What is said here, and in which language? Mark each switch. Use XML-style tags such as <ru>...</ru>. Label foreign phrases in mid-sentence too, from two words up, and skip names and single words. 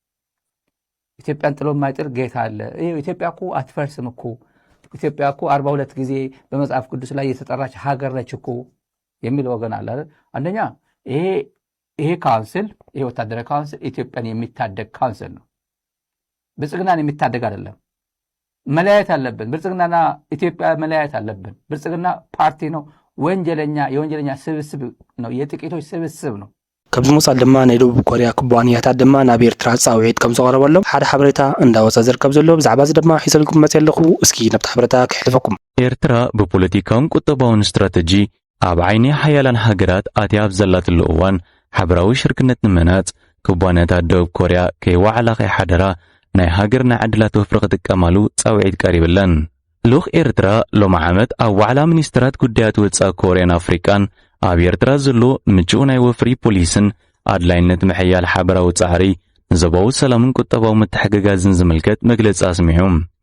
<am>ኢትዮጵያን ጥሎ የማይጥል ጌታ አለ፣ ኢትዮጵያ እኮ አትፈርስም እኮ፣ ኢትዮጵያ እኮ 42 ጊዜ በመጽሐፍ ቅዱስ ላይ የተጠራች ሀገር ነች እኮ የሚል ወገን አለ። አንደኛ ይሄ ካውንስል፣ ይሄ ወታደራዊ ካውንስል ኢትዮጵያን የሚታደግ ካውንስል ነው። ብልጽግናን የሚታደግ አይደለም። መለያየት አለብን። ብልጽግናና ኢትዮጵያ መለያየት አለብን። ብልጽግና ፓርቲ ነው፣ የወንጀለኛ ስብስብ ነው፣ የጥቂቶች ስብስብ ነው።</am> <ti>ከብዚ መጻል ድማ ናይ ደቡብ ኮርያ ኩባንያታት ድማ ናብ ኤርትራ ጻውዒት ከም ዘቕረበሎም ሓደ ሓበሬታ እንዳወፀ ዝርከብ ዘሎ ብዛዕባ እዚ ድማ ሒዘልኩም መጽ ኣለኹ። እስኪ ነብቲ ሓበሬታ ክሕልፈኩም። ኤርትራ ብፖለቲካውን ቁጠባውን ስትራቴጂ ኣብ ዓይኒ ሓያላን ሃገራት ኣትያ ኣብ ዘላትሉ እዋን ሓበራዊ ሽርክነት ንመናጽ ኩባንያታት ደቡብ ኮርያ ከይዋዕላ ከይሓደራ ናይ ሃገርና ዕድላት ወፍሪ ክጥቀማሉ ጻውዒት ቀሪብለን። ልኡኽ ኤርትራ ሎሚ ዓመት ኣብ ዋዕላ ሚኒስትራት ጉዳያት ወጻኢ ኮርያን ኣፍሪቃን ኣብ ኤርትራ ዘሎ ምቹእ ናይ ወፍሪ ፖሊስን ኣድላይነት ምሕያል ሓበራዊ ጻዕሪ ንዞባዊ ሰላምን ቁጠባዊ ምትሕግጋዝን ዝምልከት መግለጺ ኣስሚዑም።</ti>